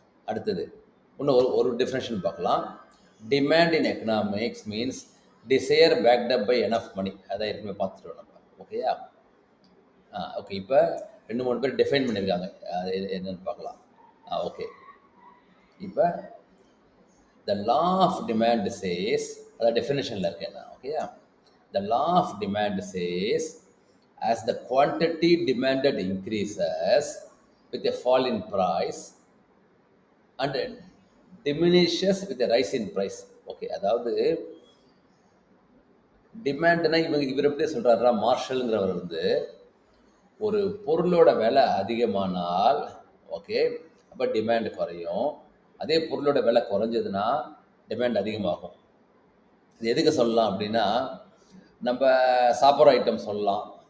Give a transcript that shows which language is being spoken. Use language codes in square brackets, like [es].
[ta] அடுத்தது இன்னும் ஒரு டெஃபினேஷன் பார்க்கலாம். [en] Demand in economics means desire backed up by enough money. [ta] அதான் ஏற்கனவே பார்த்துட்டோம் நம்ம. ஓகேயா? ஓகே, இப்போ 2-3 பேர் டிஃபைன் பண்ணியிருக்காங்க, அது என்னென்னு பார்க்கலாம். [en] okay, இப்போ the law of demand says, [ta] அதான் டெஃபினேஷனில் இருக்கேன் நான். ஓகேயா? [en] The law of demand says, as the quantity demanded increases with a fall in price, and diminishes with the rise in price. [ta] Okay, அதாவது டிமாண்ட்னா இவர் எப்படி சொல்றாருன்னா, மார்ஷல்ங்கிறவர் வந்து ஒரு பொருளோட விலை அதிகமானால் ஓகே, அப்போ டிமாண்ட் குறையும். அதே பொருளோட விலை குறைஞ்சதுன்னா டிமாண்ட் அதிகமாகும். இது எதுக்கு சொல்லலாம் அப்படின்னா, நம்ம சாப்பிட்ற ஐட்டம் சொல்லலாம்.